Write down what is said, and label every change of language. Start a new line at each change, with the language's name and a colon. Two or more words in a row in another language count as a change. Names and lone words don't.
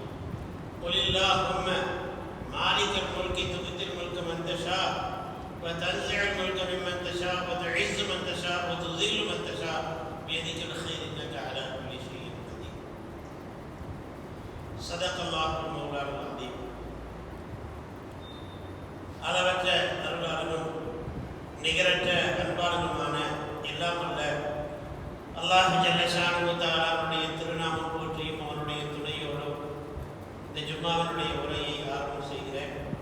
Arabic: قل اللهم مالك الملك تؤتي الملك من تشاء وتنزع الملك ممن تشاء وتعز من تشاء وتذل من تشاء بيدك الخير انك على كل شيء قدير. صدق الله المولى العظيم.
Tamil: அளவற்ற அருளாளனும் நிகரற்ற அன்பாளனுமான எல்லாம் அல்ல
Arabic: الله جل شأنه
Tamil: தஆலாவுடைய திருநாமம் போற்றியும் அவனுடைய துணையோடும் இந்த ஜும்மாவினுடைய உரையை ஆரம்பம் செய்கிறேன்.